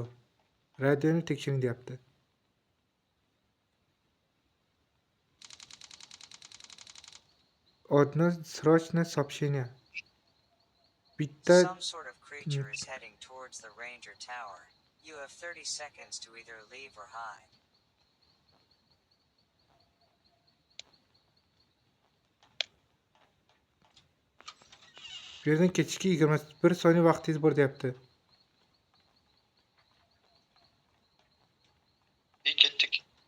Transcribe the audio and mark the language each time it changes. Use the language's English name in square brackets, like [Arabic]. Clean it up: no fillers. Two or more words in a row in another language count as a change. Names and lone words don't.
[Uzbek] Radioni tekshiring deyapti. [Russian] Одно срочное сообщение. [Uzbek] Bitta [English] Some sort of creature is heading towards the Ranger Tower. You have 30 seconds to either leave or hide. [Uzbek] bu yerdan ketishga 21 soniya vaqtingiz bor deyapti. İyi ketdik.